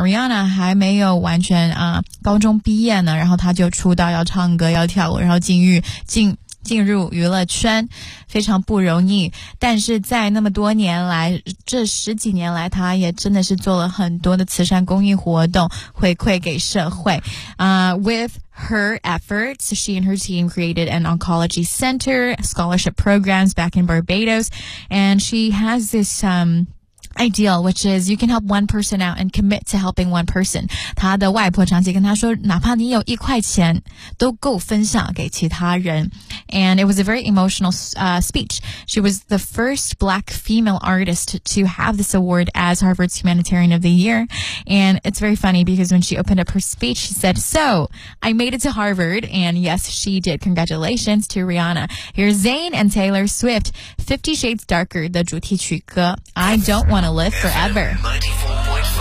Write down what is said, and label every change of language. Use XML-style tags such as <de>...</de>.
<zh>Rihanna 还没有完全高中毕业呢，然后他就出道要唱歌要跳舞，然后进入娱乐圈，非常不容易。但是在那么多年来，这十几年来，他也真的是做了很多的慈善公益活动，回馈给社会。</zh> <en>With her efforts, she and her team created an oncology center, scholarship programs back in Barbados, and she has this ideal, which is you can help one person out and commit to helping one person.</en> <zh>她的外婆长期跟她说，哪怕你有一块钱，都够分享给其他人。</zh> <en>And it was a very emotional speech. She was the first black female artist to have this award as Harvard's Humanitarian of the Year. And it's very funny because when she opened up her speech, she said, so, I made it to Harvard. And yes, she did. Congratulations to Rihanna. Here's Zayn and Taylor Swift, 50 Shades Darker,</en> <zh>的主题曲歌</zh> <en>I Don't Want to Live Forever.</en>